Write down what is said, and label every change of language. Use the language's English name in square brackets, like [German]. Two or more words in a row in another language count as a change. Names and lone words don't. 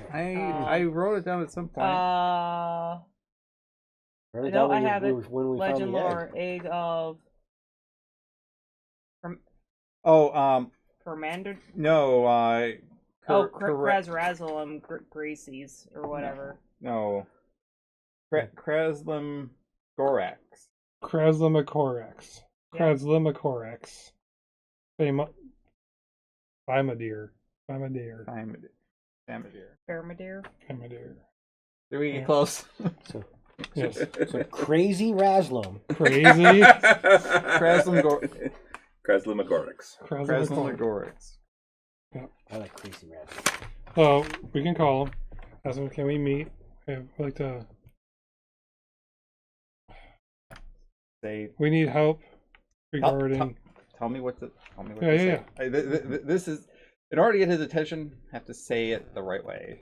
[English] I wrote it down at some point. Write it No, down I have it. when we Legend found the lore, egg. egg of Permander. No, Krasrazelum Gracies or whatever. No. Kraslim Gorax. Kraslimicorax. Yeah. Kraslimicorax. Bimadir. Famadir. Bermadir. Bimadir. Did we get close? So, Yes. so crazy Raslam. Crazy. Kraslimicorax. Kraslim Gorax. I like crazy Raslam. So we can call him. Ask him, can we meet? I'd like to. Say, We need help regarding. tell me what to Yeah, say. This is, in order to get his attention, have to say it the right way.